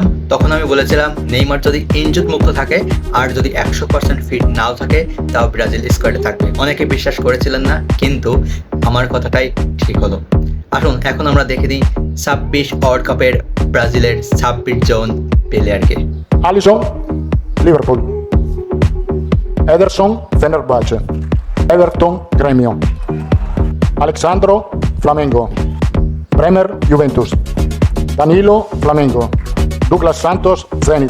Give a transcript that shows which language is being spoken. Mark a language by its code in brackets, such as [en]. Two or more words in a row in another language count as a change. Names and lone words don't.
[bn] তখন আমি বলেছিলাম নেইমার যদি ইনজুর মুক্ত থাকে আর যদি 100% ফিট নাও থাকে তাও ব্রাজিল স্কোয়াডে থাকবে। অনেকে বিশ্বাস করেছিলেন না, কিন্তু আমার কথাটাই ঠিক হলো। আসুন এখন আমরা দেখে দিই 26 [en] World Cup [bn] ব্রাজিলের 26 জন প্লেয়ারকে। Alisson, Liverpool. Ederson, Fenerbahce. Everton, Gremio. Alexandro, Flamengo. Bremer, Juventus. Danilo, Flamengo. Douglas Santos, Zenit.